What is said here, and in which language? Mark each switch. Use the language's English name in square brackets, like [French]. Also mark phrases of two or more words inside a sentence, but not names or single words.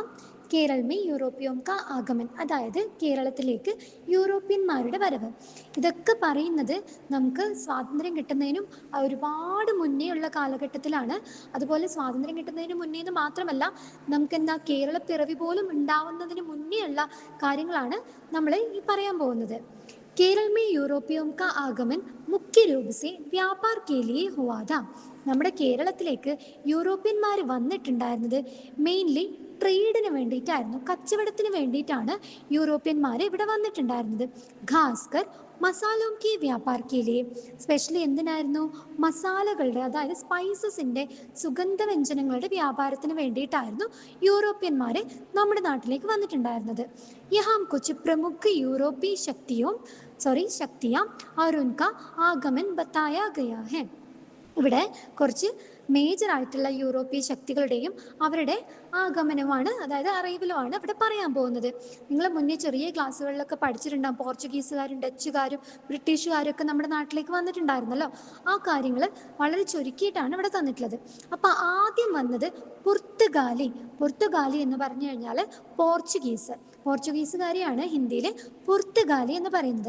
[Hindi] केरल में यूरोपियों का आगमन, [Malayalam] അതായത് കേരളത്തിലേക്ക് യൂറോപ്യന്മാരുടെ വരവ്. ഇതൊക്കെ പറയുന്നത് നമുക്ക് സ്വാതന്ത്ര്യം കിട്ടുന്നതിനും ഒരുപാട് മുന്നേ ഉള്ള കാലഘട്ടത്തിലാണ്. അതുപോലെ സ്വാതന്ത്ര്യം കിട്ടുന്നതിന് മുന്നേ എന്ന് മാത്രമല്ല, നമുക്കെന്താ കേരളപ്പിറവി പോലും ഉണ്ടാവുന്നതിന് മുന്നേ ഉള്ള കാര്യങ്ങളാണ് നമ്മൾ ഈ പറയാൻ പോകുന്നത്. [Hindi] केरल में യൂറോപ്പിയോं का आगमन मुख्य रूप से व्यापार के लिए हुआ था. [Malayalam] നമ്മുടെ കേരളത്തിലേക്ക് യൂറോപ്യന്മാർ വന്നിട്ടുണ്ടായിരുന്നത് മെയിൻലി ട്രേഡിന് വേണ്ടിയിട്ടായിരുന്നു, കച്ചവടത്തിന് വേണ്ടിയിട്ടാണ് യൂറോപ്യന്മാർ ഇവിടെ വന്നിട്ടുണ്ടായിരുന്നത്. [Hindi] ख़ासकर मसालों की व्यापार के लिए, [Malayalam] സ്പെഷ്യലി എന്തിനായിരുന്നു? മസാലകളുടെ, അതായത് സ്പൈസസിൻ്റെ, സുഗന്ധവ്യഞ്ജനങ്ങളുടെ വ്യാപാരത്തിന് വേണ്ടിയിട്ടായിരുന്നു യൂറോപ്യന്മാരെ നമ്മുടെ നാട്ടിലേക്ക് വന്നിട്ടുണ്ടായിരുന്നത്. [Hindi] यहाँ कुछ प्रमुख यूरोपीय शक्तियाँ और उनका आगमन बताया गया है. [Malayalam] ഇവിടെ കുറച്ച് മേജർ ആയിട്ടുള്ള യൂറോപ്യൻ ശക്തികളുടെയും അവരുടെ ആഗമനമാണ്, അതായത് അറൈവലുമാണ് ഇവിടെ പറയാൻ പോകുന്നത്. നിങ്ങൾ മുന്നേ ചെറിയ ക്ലാസ്സുകളിലൊക്കെ പഠിച്ചിട്ടുണ്ടാകും, പോർച്ചുഗീസുകാരും ഡച്ചുകാരും ബ്രിട്ടീഷുകാരും ഒക്കെ നമ്മുടെ നാട്ടിലേക്ക് വന്നിട്ടുണ്ടായിരുന്നല്ലോ. ആ കാര്യങ്ങൾ വളരെ ചുരുക്കിയിട്ടാണ് ഇവിടെ തന്നിട്ടുള്ളത്. അപ്പോൾ ആദ്യം വന്നത് പുർത്തുഗാലി എന്ന് പറഞ്ഞു കഴിഞ്ഞാൽ പോർച്ചുഗീസുകാരെയാണ് ഹിന്ദിയിൽ പുർത്തുഗാലി എന്ന് പറയുന്നത്.